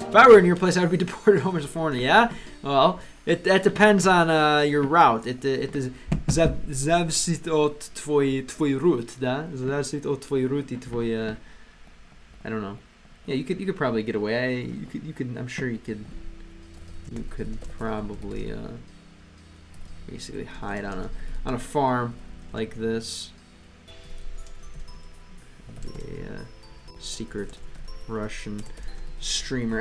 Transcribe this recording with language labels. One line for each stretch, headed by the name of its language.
English: If I were in your place, I would be deported home as a foreigner. Yeah? Well, it depends on your route.
Russian: Это зависит от твой route, да? Зависит от твой route и твой
English: I don't know. Yeah, you could probably get away. You could. I'm sure you could probably basically hide on a farm like this. A secret Russian streamer.